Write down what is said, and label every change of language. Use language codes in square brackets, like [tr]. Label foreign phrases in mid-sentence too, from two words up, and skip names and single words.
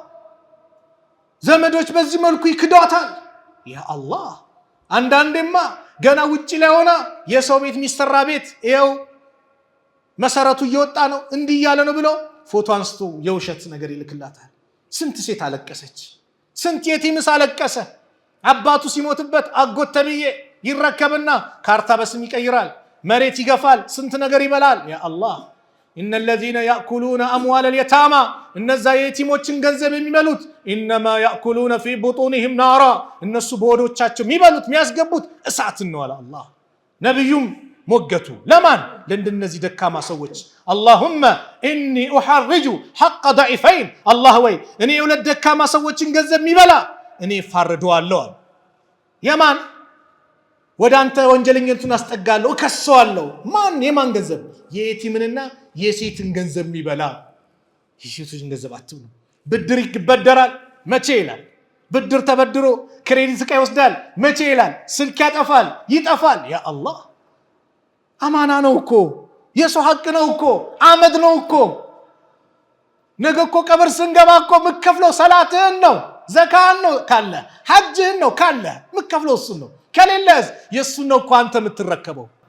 [am] ዘመዶች በዚህ መልኩ ይክዷታል [ar] يا الله [am] አንዳንዴማ ገና ውጪ ላይ ሆና የሰው ቤት ሚስተራ ቤት ይሄው መሰረቱ እየወጣ ነው እንዲህ ያለ ነው ብሎ ፎቶ አንስቶ የውሸት ነገር ይልክላታል ስንት ሴት አለቀሰች ስንት የቲምስ አለቀሰ አባቱ ሲሞትበት አጎት ተብዬ ይረከብና ካርታ በስም ይቀይራል መሬት ይገፋል ስንት ነገር ይበላል [ar] يا الله إن الذين يأكلون أموال اليتامى [am] እነዛ የቲሞችን ገንዘብ የሚበሉት [ar] إنما يأكلون في بطونهم نارا [am] እነሱ በሆዶቻቸው የሚበሉት የሚያስገቡት እሳት ነው አለ አላህ ነብዩም ሞገቱ ለማን ለእንደነዚህ ደካማ ሰዎች [ar] اللهم اني احرج حق ضعيفين الله [am] ወይ እኔ የሁለት ደካማ ሰዎችን ገንዘብ የሚበላ እኔ ፋርደዋለሁ የማን ወደ አንተ ወንጀለኞችን አስጠጋለሁ እከሰዋለሁ ማን የማን ገንዘብ የየቲምንና የሴትን ገንዘብ የሚበላ የሴቶችን ገንዘብ አትብሉ ብድር ይበደራል መቼ ይላል ብድር ተበድሮ ክሬዲት ዕቃ ይወስዳል መቼ ይላል ስልክ ያጠፋል ይጠፋል [ar] يا الله [am] አማና ነው እኮ የሰው ሐቅ ነው እኮ አመድ ነው እኮ ነገ እኮ ቀብር ስንገባ እኮ ምከፍለው ሰላትህን ነው ዘካን ነው ካለ ሐጅህን ነው ካለ ምከፍለው እሱ ነው ከሌለስ የሱ ነው እኮ አንተ የምትረከበው